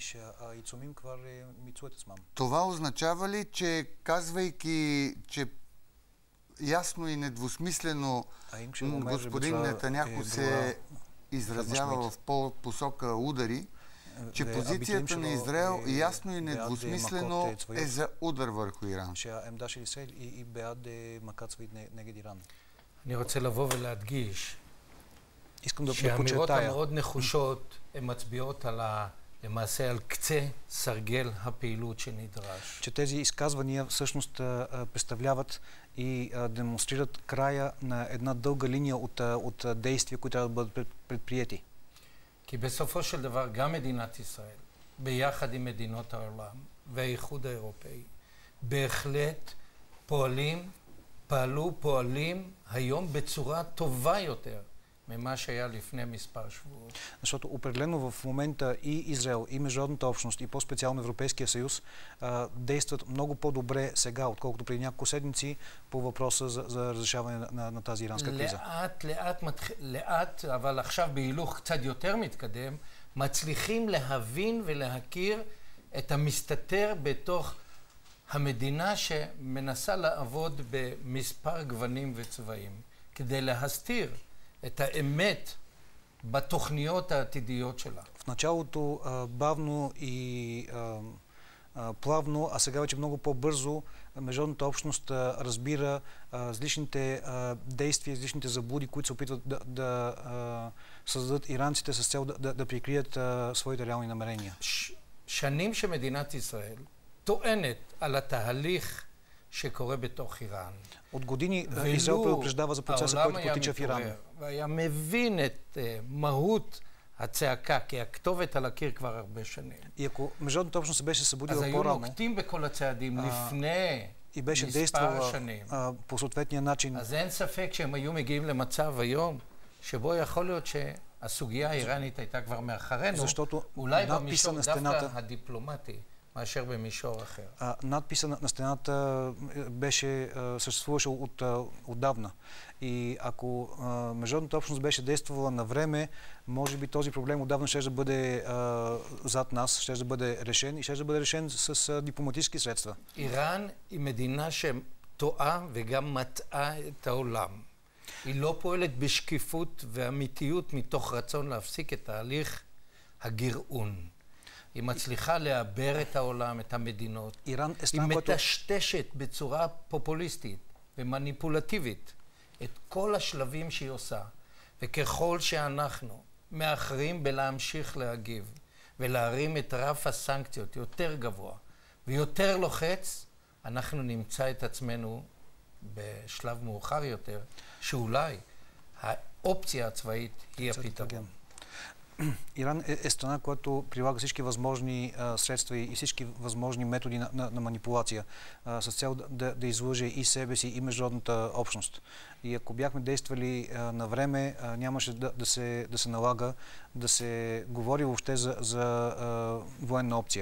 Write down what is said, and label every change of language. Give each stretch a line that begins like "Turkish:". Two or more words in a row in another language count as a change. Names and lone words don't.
Bulgarian: Това означава ли, че казвайки, че ясно и недвусмислено господин Нетаняху се изразява в посока удари, че позицията на Израел ясно и недвусмислено е за удар върху Иран?
Hebrew: אני רוצה לבוא ולהדגיש
Bulgarian: искам да
Hebrew: שהאמירות
Bulgarian: подчертая,
Hebrew: המאוד נחושות הן מצביעות למעשה על קצה סרגל הפעילות שנדרש.
Bulgarian: че тези изказвания всъщност представляват и демонстрират края на една дълга линия от действия, които трябва да бъдат предприети.
Hebrew: כי בסופו של דבר גם מדינת ישראל, ביחד עם מדינות העולם והאיחוד האירופאי, בהחלט פועלים היום בצורה טובה יותר ממה שהיה לפני מספר שבועות.
Bulgarian: Защото определено в момента и Израел, и международната общност, и по-специално Европейския съюз действат много по-добре сега, отколкото преди няколко седмици по въпроса за разрешаване на тази иранска криза.
Hebrew: לאט, אבל עכשיו בהילוך קצת יותר מתקדם, מצליחים להבין ולהכיר את המסתתר בתוך המדינה שמנסה לעבוד במספר גוונים וצבעים, כדי להסתיר את האמת בתוכניות העתידיות שלה.
Bulgarian: В началото бавно и плавно, а сега вече много по-бързо международната общност разбира различните действия, различните заблуди, които се опитват да създадат иранците с цел да прикрият своите реални намерения.
Hebrew: שנים שמדינת ישראל טוענת על התהליך שקורה בתוך איראן.
Bulgarian: От години Израел предупреждава за процеса, който протича в Иран.
Hebrew: והיה מבין את מהות הצעקה, כי הכתובת על הקיר כבר הרבה שנים.
Bulgarian: И ако международната общност се беше събудила
Hebrew: אז היו
Bulgarian: по-рано
Hebrew: נוקטים בכל הצעדים לפני
Bulgarian: и беше
Hebrew: מספר
Bulgarian: действала
Hebrew: שנים.
Bulgarian: по съответния начин,
Hebrew: אז אין ספק שהם היו מגיעים למצב היום, שבו יכול להיות שהסוגיה האיראנית הייתה כבר מאחרינו, אולי במישור דווקא הדיפלומטי, מאשר במישור אחר.
Bulgarian: Надписа на стената съществуваше отдавна. И ако международната общност беше действала на време, може би този проблем отдавна ще да бъде зад нас, ще да бъде решен и ще да бъде решен с дипломатически средства.
Hebrew: איראן היא מדינה שטועה וגם מטעה את העולם. היא לא פועלת בשקיפות ואמיתיות מתוך רצון להפסיק את תהליך הגרעון. היא מצליחה לעבר את העולם, את המדינות. היא מטשטשת בצורה פופוליסטית ומניפולטיבית את כל השלבים שהיא עושה. וככל שאנחנו מאחרים בלהמשיך להגיב ולהרים את רף הסנקציות יותר גבוה ויותר לוחץ, אנחנו נמצא את עצמנו בשלב מאוחר יותר, שאולי האופציה הצבאית היא הפתרון.
Bulgarian: Иран е страна, която прилага всички възможни средства и всички възможни методи на манипулация с цел да излъже и себе си, и международната общност. И ако бяхме действали на време, нямаше да се налага да се говори въобще за военна опция.